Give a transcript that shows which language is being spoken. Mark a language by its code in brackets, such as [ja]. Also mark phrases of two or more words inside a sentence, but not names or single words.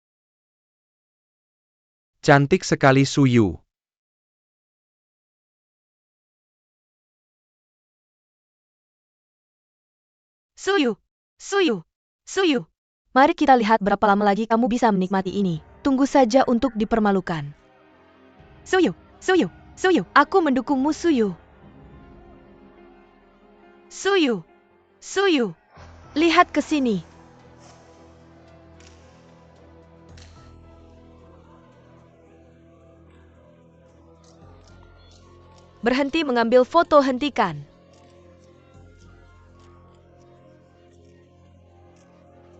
[id] Cantik sekali, Suyu. Suyu. Suyu. Suyu. Mari kita lihat berapa lama lagi kamu bisa menikmati ini. Tunggu saja untuk dipermalukan. Suyu. Suyu. Suyu. Aku mendukungmu, Suyu. Suyu. Suyu. Lihat ke sini. Berhenti mengambil foto, hentikan.